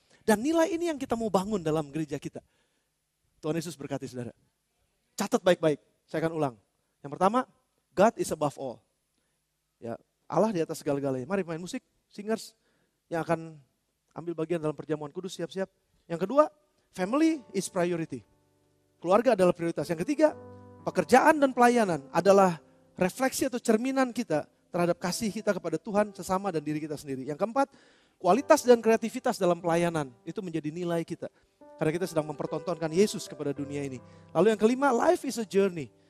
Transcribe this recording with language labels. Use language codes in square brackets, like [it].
[id] Dan nilai ini yang kita mau bangun dalam gereja kita. Tuhan Yesus berkati saudara. Catat baik-baik, saya akan ulang. Yang pertama, [en] God is above all. [id] Ya, Allah di atas segala-galanya. Mari main musik, singers yang akan ambil bagian dalam perjamuan kudus, siap-siap. [en] Yang kedua, family is priority. [id] Keluarga adalah prioritas. Yang ketiga, pekerjaan dan pelayanan adalah refleksi atau cerminan kita terhadap kasih kita kepada Tuhan, sesama dan diri kita sendiri. Yang keempat, kualitas dan kreativitas dalam pelayanan itu menjadi nilai kita. Karena kita sedang mempertontonkan Yesus kepada dunia ini. Lalu yang kelima, [en] life is a journey.